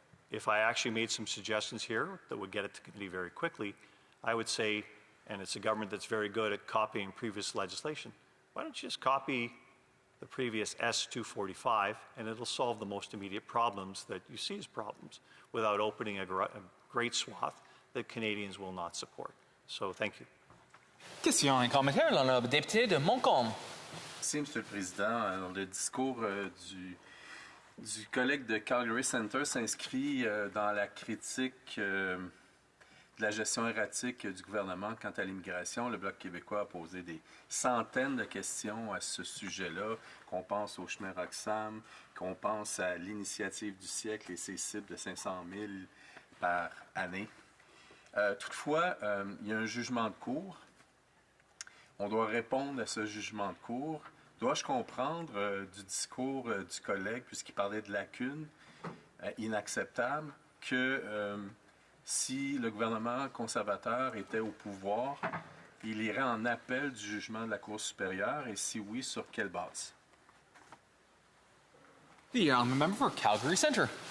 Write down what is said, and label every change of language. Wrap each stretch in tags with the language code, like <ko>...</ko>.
<en>If I actually made some suggestions here that would get it to committee very quickly, I would say, and it's a government that's very good at copying previous legislation, why don't you just copy the previous S-245 and it'll solve the most immediate problems that you see as problems without opening a great swath that Canadians will not support. So thank you.</en> <fr>Question et commentaire, l'honorable député de Montcalm. Merci, Monsieur le Président. Alors, le discours du collègue de Calgary Centre s'inscrit dans la critique de la gestion erratique du gouvernement quant à l'immigration. Le Bloc québécois a posé des centaines de questions à ce sujet-là, qu'on pense au chemin Roxham, qu'on pense à l'initiative du siècle et ses cibles de 500 000 par année. Toutefois, il y a un jugement de cour. On doit répondre à ce jugement de cour. Dois-je comprendre du discours du collègue, puisqu'il parlait de lacunes inacceptables, que si le gouvernement conservateur était au pouvoir, il irait en appel du jugement de la Cour supérieure, et si oui, sur quelle base?</fr> <en>The honourable member for Calgary Centre.</en>